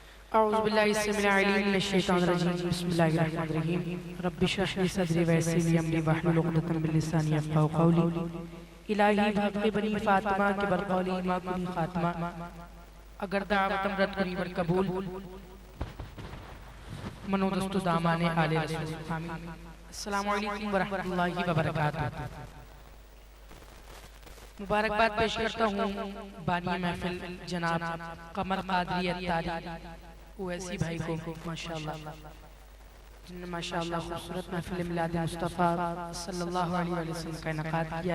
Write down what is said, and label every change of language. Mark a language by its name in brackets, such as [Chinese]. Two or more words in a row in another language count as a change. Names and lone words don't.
[Arabic] اعوذ باللہ السمیع العلیم من الشیطان الرجیم بسم اللہ الرحمن الرحیم رب اشرح لی صدری ویسر لی امری واحلل عقدۃ من لسانی یفقهوا قولی [Persian] الہی بحق بنی فاطمہ کے برقولی ما کنی خاتمہ اگر دعوتم رد کنی بر قبول منو دست دامان آل رسول [Arabic] آمین. السلام علیکم ورحمۃ اللہ وبرکاتہ. [Urdu] مبارکباد پیش کرتا ہوں بانی محفل جناب قمر قادری اتاری اویسی بھائی کو ماشاءاللہ جن نے ماشاءاللہ خوبصورت محفل میلاد مصطفیٰ [Arabic] صلی اللہ علیہ وسلم [Urdu] کا انعقاد کیا.